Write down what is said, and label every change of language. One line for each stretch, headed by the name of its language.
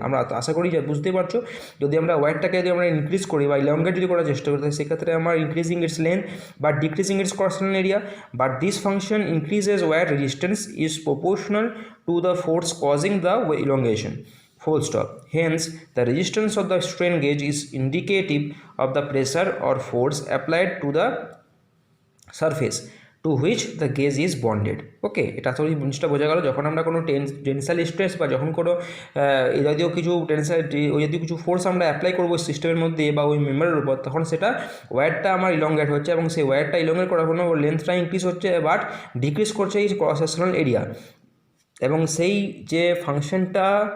Bangla: আমরা আশা করি বুঝতেই পারছো, যদি আমরা ওয়্যারটাকে যদি আমরা ইনক্রিজ করি বা ইলংগেট যদি করার চেষ্টা করি, সেক্ষেত্রে আমার
English: Increasing its length but decreasing its cross sectional area, but this function increases wire resistance is proportional to the force causing the elongation. Full stop. Hence, the resistance of the strain gauge is indicative of the pressure or force applied to the surface to which the gauge is bonded.
Bangla: ওকে, এটা তো জিনিসটা বোঝা গেল। যখন আমরা কোনো tensile stress বা যখন কোনো এই জাতীয় কিছু ওই জাতীয় কিছু ফোর্স আমরা অ্যাপ্লাই করবো সিস্টেমের মধ্যে বা ওই মেম্বারের উপর, তখন সেটা ওয়্যারটা আমার ইলংগেট হচ্ছে এবং সেই ওয়্যারটা ইলংগেট করার জন্য ওর লেন্থটা ইনক্রিজ হচ্ছে বাট ডিক্রিজ করছে এই ক্রস সেকশনাল এরিয়া, এবং সেই যে ফাংশনটা